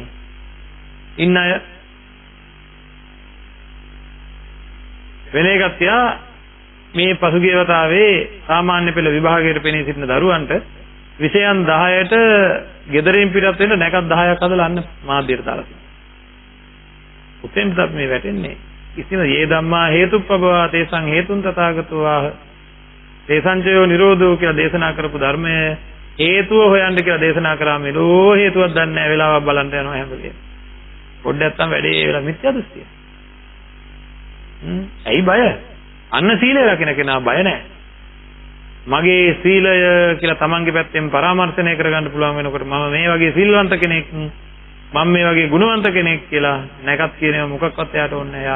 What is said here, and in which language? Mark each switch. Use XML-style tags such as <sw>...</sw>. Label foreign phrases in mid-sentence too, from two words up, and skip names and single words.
<si>ඉන්න අය වෙන එකක් තියා මේ පසුගිය වතාවේ සාමාන්‍ය පෙළ විභාගයට පෙනී සිටින දරුවන්ට විෂයන් 10ට ගෙදරින් පිටත් වෙන්න නැකත් 10ක් හදලා අන්න මාධ්‍යයට දාලා තියෙනවා. උතෙන්ද මේ වැටෙන්නේ කිසිම</si> <pi>යේ ධම්මා හේතුප්පබවා තේසං හේතුන් තථාගතෝ ආහ තේසංචයෝ නිරෝධෝ</pi> <si>කියලා දේශනා කරපු ධර්මය හේතුව හොයන්න කියලා දේශනා කරාම මෙලෝ හේතුවක් දන්නේ නැහැ වෙලාවක් බලන්න යනවා හැම වෙලේම. පොඩ්ඩක් නැත්තම් වැඩේ වෙලා මිත්‍යා දෘෂ්ටිය. ඇයි බය? අන්න සීලය රකින්න කෙනා බය නැහැ. මගේ සීලය කියලා තමන්ගේ පැත්තෙන් පරාමර්ශනය කරගන්න පුළුවන් වෙනකොට මම මේ වගේ සිල්වන්ත කෙනෙක්, මම මේ වගේ ගුණවන්ත කෙනෙක් කියලා නැකත් කියනවා මොකක්වත් එයාට ඕනේ නැහැ.</si>